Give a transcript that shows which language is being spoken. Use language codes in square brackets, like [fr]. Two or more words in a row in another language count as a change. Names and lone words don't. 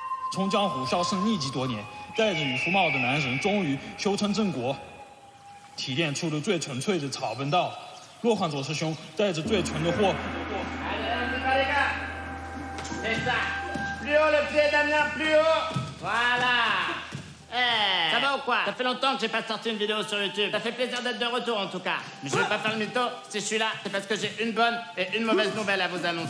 [zh] 从江湖销声匿迹多年，戴着渔夫帽的男人终于修成正果，提炼出了最纯粹的草本道。洛汗佐师兄带着最纯的货。 [fr] Plus haut le pied, Damien, plus haut. Voilà. Ça va ou quoi? Ça fait longtemps que j'ai pas sorti une vidéo sur YouTube. Ça fait plaisir d'être de retour en tout cas. Mais je vais pas faire le mytho. Si je suis là, c'est parce que j'ai une bonne et une mauvaise nouvelle à vous annoncer.